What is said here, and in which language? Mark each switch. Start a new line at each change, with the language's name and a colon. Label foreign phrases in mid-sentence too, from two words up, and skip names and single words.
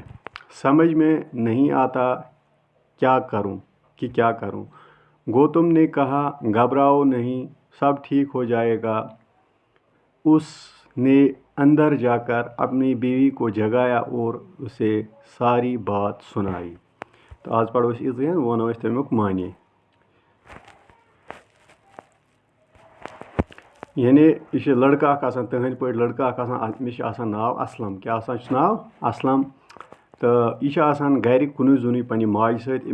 Urdu: سمجھ میں نہیں آتا کیا کروں. گوتم نے کہا گھبراؤ نہیں سب ٹھیک ہو جائے گا. اس نے اندر جا کر اپنی بیوی کو جگایا اور اسے ساری بات سنائی.
Kashmiri: تو آز پڑھو أسۍ یِژٕے وَنو أسۍ تَمیُک معنے. یعنی یہِ چھُ لڑکہٕ اکھ آسان تٕہٕنٛدۍ پٲٹھۍ لڑکہٕ اکھ آسان أمِس چھُ آسان ناو اسلم. کیاہ آسان چھُس ناو اسلم. تہٕ یہِ چھُ آسان گرِ کُنُے زوٚنُے پننہِ ماجہِ سۭتۍ.